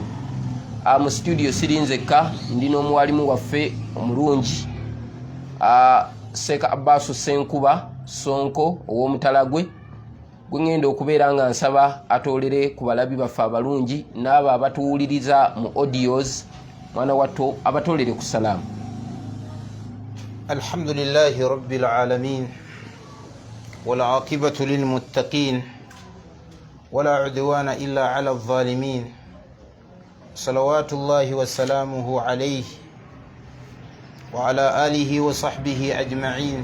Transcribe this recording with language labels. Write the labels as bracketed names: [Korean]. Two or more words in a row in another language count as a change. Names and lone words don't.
[Ganda] Mu studio sirinzekka, ndi n'omuwalimu waffe omulungi Seeka Abbas Senkuba Sonko ow'Omutalagwe, gwe ngenda okubeera nga nsaba atoolere ku balabi baffe abalungi n'abo abatuwuliriza mu audios, mwana wattu abatoolere ku salaamu. [Arabic] الحمد لله رب العالمين والعاقبة للمتقين ولا عدوان إلا على الظالمين صلوات الله وسلامه عليه وعلى آله وصحبه أجمعين.